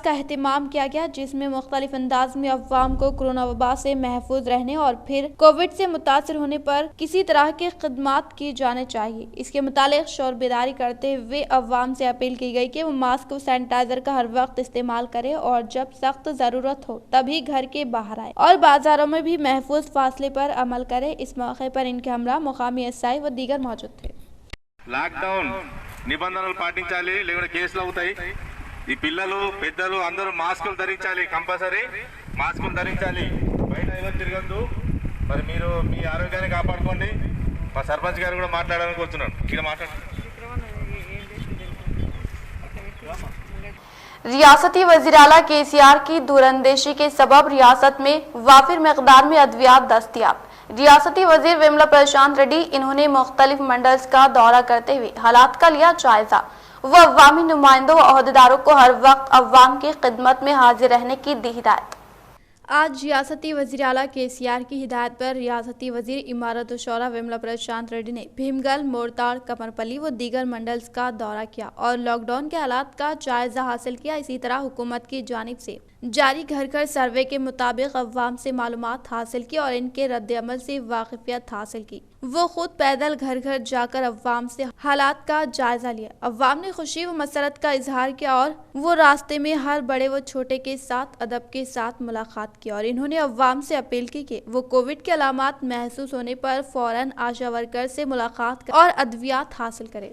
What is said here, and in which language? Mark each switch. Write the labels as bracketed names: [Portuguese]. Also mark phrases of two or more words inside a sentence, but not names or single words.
[Urdu] کا اہتمام کیا گیا، جس میں مختلف انداز میں عوام کو کورونا وبا سے محفوظ رہنے اور پھر کووڈ سے متاثر ہونے پر کسی طرح کی خدمات کی جانے چاہیے، اس کے متعلق شعور بیداری کرتے ہوئے عوام سے اپیل کی گئی کہ وہ ماسک و سینیٹائزر کا ہر وقت استعمال کرے اور جب سخت ضرورت ہو تبھی گھر کے باہر آئے اور بازاروں میں بھی محفوظ فاصلے پر عمل کرے۔ اس موقع پر ان کے ہمراہ مقامی ایسائی و دیگر موجود تھے۔ [Telugu] లాక్ డౌన్ నిబంధనలు పాటించాలి, లేకుంటే కేసులు అవుతాయి। ఈ పిల్లలు పెద్దలు అందరూ మాస్కులు ధరించాలి, కంపల్సరీ మాస్కులు ధరించాలి, బయట ఎవరు తిరగద్దు। మరి మీరు మీ ఆరోగ్యాన్ని కాపాడుకోండి। మా సర్పంచ్ గారు కూడా మాట్లాడాలని కోరుతున్నాను, ఇక్కడ మాట్లాడండి। [Urdu] ریاستی وزیراعلیٰ KCR کی دھراندیشی کے سبب ریاست میں وافر مقدار میں ادویات دستیاب۔ ریاستی وزیر وملا پرشانت ریڈی انہوں نے مختلف منڈلز کا دورہ کرتے ہوئے حالات کا لیا جائزہ۔ وہ عوامی نمائندوں و عہدیداروں کو ہر وقت عوام کی خدمت میں حاضر رہنے کی دی ہدایت۔ آج ریاستی وزیراعلیٰ KCR کی ہدایت پر ریاستی وزیر امارت و شورا وملا پرشانت ریڈی نے بھیمگل، مورتاڑ، کمرپلی و دیگر منڈلز کا دورہ کیا اور لاک ڈاؤن کے حالات کا جائزہ حاصل کیا۔ اسی طرح حکومت کی جانب سے جاری گھر گھر سروے کے مطابق عوام سے معلومات حاصل کی اور ان کے ردِ عمل سے واقفیت حاصل کی. وہ خود پیدل گھر گھر جا کر عوام سے حالات کا جائزہ لیا. عوام نے خوشی و مسرت کا اظہار کیا اور وہ راستے میں ہر بڑے و چھوٹے کے ساتھ ادب کے ساتھ ملاقات کی اور انہوں نے عوام سے اپیل کی کہ وہ کووڈ کے علامات محسوس ہونے پر فوراً آشا ورکر سے ملاقات کر اور ادویات حاصل کرے.